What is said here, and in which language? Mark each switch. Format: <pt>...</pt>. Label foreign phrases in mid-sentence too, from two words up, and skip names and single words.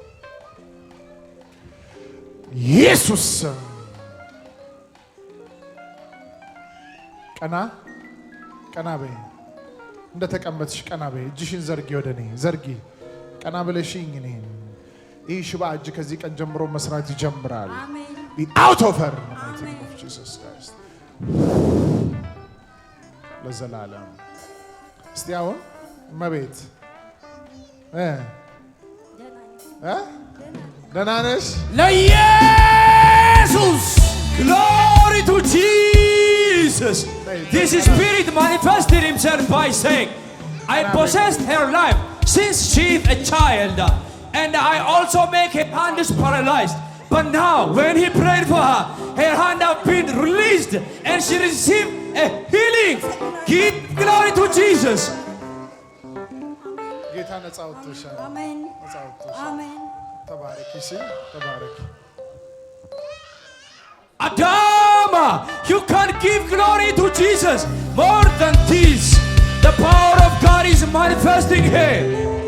<am>ኢየሱስ ቀና ቀና በይ እንደተቀመጥሽ ቀና በይ እጅሽን ዘርጊ ወደኔ ዘርጊ ቀና ብለሽኝ እኔ ይህ ሽባ እጅ ከዚህ ቀን ጀምሮ መስራት ይጀምራል</am> <en>out of her in the mighty name of Jesus Christ</en> <am>ለዘላለም እስቲ አሁን እመቤት ደህና ነሽ</am> <en>ለኢየሱስ glory to Jesus this spirit manifested himself by saying I possessed her life since she is a child and I also make her hands paralyzed but now when he prayed for her her hand have been released and she received a healing give glory to Jesus</en> <am>ጌታ ነፃ ወጥቶሻል አሜን ነፃ ወጥቶሻል አሜን ተባረኪ ተባረኪ</am> <en>Adama, you can give glory to Jesus more than this. The power of God is manifesting here.</en>